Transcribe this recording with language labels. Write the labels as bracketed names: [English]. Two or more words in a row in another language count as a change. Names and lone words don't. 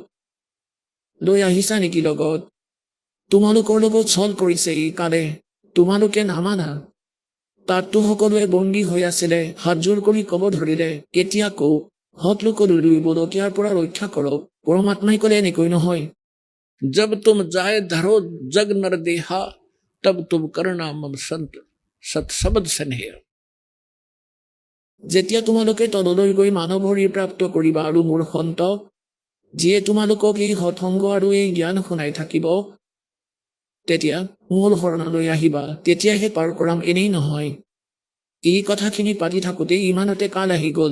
[Assamese] লৈ আহিছা নেকি লগত? তোমালোকৰ লগত ছল কৰিছে এই কালে, তোমালোকে নামানা। তাততো সকলোৱে বন্দী হৈ আছিলে, হাতযোৰ কৰি ক'ব ধৰিলে, এতিয়া কওক, সৎ লোকলৈ বলতীয়াৰ পৰা ৰক্ষা কৰক। পৰমাত্মাই ক'লে, এনেকৈ নহয়। [Hindi] जब तुम जाए धरो जग नर देहा, तब तुम करना मम संत सत शब्द स्नेह। [Assamese] যেতিয়া তোমালোকে তললৈ গৈ মানৱ শৰীৰ প্ৰাপ্ত কৰিবা আৰু মোৰ সন্তক, যিয়ে তোমালোকক এই সৎসংগ আৰু এই জ্ঞান শুনাই থাকিব, তেতিয়া মূল শৰণলৈ আহিবা, তেতিয়াহে পাৰ কৰাম, এনেই নহয়। এই কথাখিনি পাতি থাকোঁতে ইমানতে কাল আহি গ'ল।